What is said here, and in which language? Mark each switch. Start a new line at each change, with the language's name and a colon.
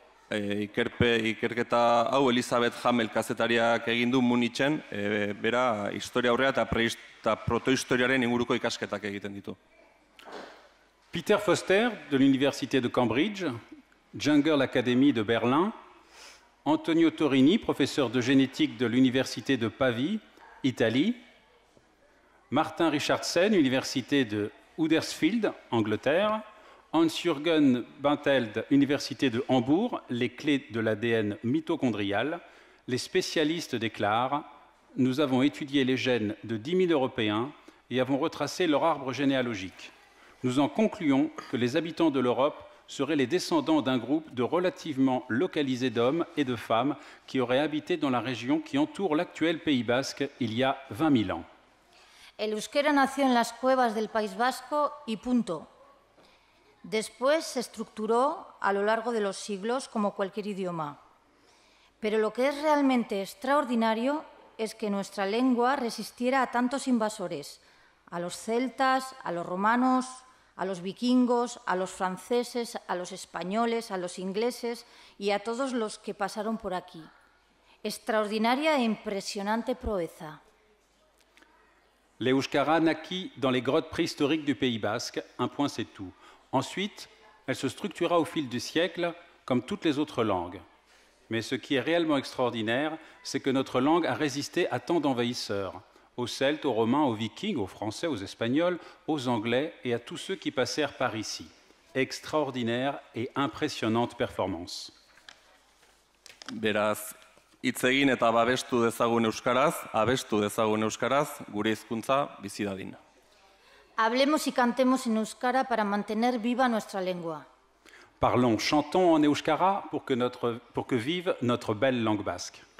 Basque: Ikerketa hau Elizabeth Hamel kazetariak egin du Munichen, bera historia aurrea eta protohistoriaren inguruko ikasketak egiten ditu.
French: Peter Foster de l'Université de Cambridge, Jungle Academy de Berlin, Antonio Torini, professeur de génétique de l'Université de Pavie, Italie, Martin Richardson, Université de Huddersfield, Angleterre, Hans-Jürgen Benteld, Université de Hambourg, les clés de l'ADN mitochondrial. Les spécialistes déclarent « Nous avons étudié les gènes de 10 000 Européens et avons retracé leur arbre généalogique. Nous en concluons que les habitants de l'Europe seraient les descendants d'un groupe de relativement localisé d'hommes et de femmes qui auraient habité dans la région qui entoure l'actuel Pays Basque il y a 20 000 ans.
Spanish: El euskera nació en las cuevas del País Vasco y punto. Después se estructuró a lo largo de los siglos como cualquier idioma. Pero lo que es realmente extraordinario es que nuestra lengua resistiera a tantos invasores, a los celtas, a los romanos, a los vikingos, a los franceses, a los españoles, a los ingleses y a todos los que pasaron por aquí. Extraordinaria e impresionante proeza.
French: L'Euskara naquit dans les grottes préhistoriques du Pays Basque, un point c'est tout. Ensuite, elle se structura au fil du siècle comme toutes les autres langues. Mais ce qui est réellement extraordinaire, c'est que notre langue a résisté à tant d'envahisseurs, aux Celtes, aux Romains, aux Vikings, aux Français, aux Espagnols, aux Anglais et à tous ceux qui passèrent par ici. Extraordinaire et impressionnante performance.
Basque: Beraz, hitz egin eta babestu dezagun euskaraz, abestu dezagun euskaraz, gure hizkuntza bizi dadin.
Spanish: Hablemos y cantemos en euskara para mantener viva nuestra lengua.
French: Parlons, chantons en euskara pour que vive notre belle langue basque.